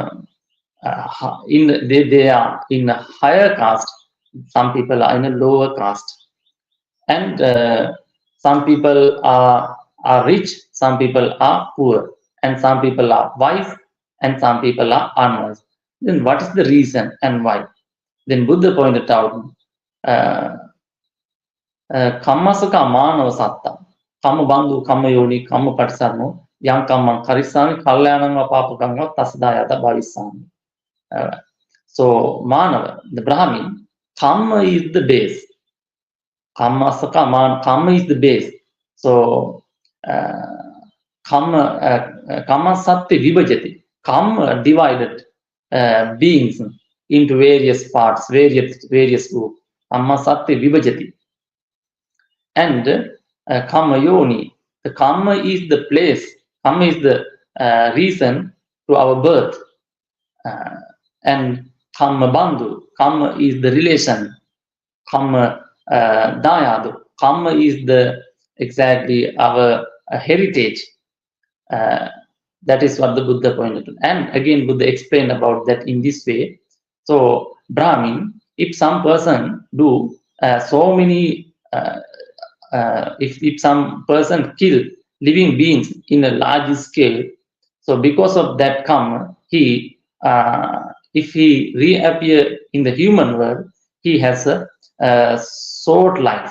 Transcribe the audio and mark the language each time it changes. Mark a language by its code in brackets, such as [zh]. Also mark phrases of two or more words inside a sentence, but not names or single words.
[en] are in a higher caste, some people are in a lower caste, and some people are rich, some people are poor, and some people are wise, and some people are unwise. Then what is the reason and why? Then Buddha pointed out, [pi] kammasaka manava satta, kamma bandhu, kamma yoni, kamma patisarno, yang kammang karisami, kalyananga papakanga, tasadayata bhavisami. [en] So Manava, the Brahmin, kamma is the base. Kamma is the base. [pi] So kamma sattva vibhajati. [en] Kamma divided beings into various parts, various groups. [pi] Kamma sattva vibhajati. And kamma yoni. [en] The kamma is the place. Kamma is the reason to our birth. And [pi] kamma bandhu. [en] Kamma is the relation. [pi] Kamma dayadu. [en] Kamma is the exactly our heritage. That is what the Buddha pointed to. And again, Buddha explained about that in this way. So Brahmin, if some person do so many, if some person kill living beings in a large scale, so because of that karma, he if he reappear in the human world, he has a short life.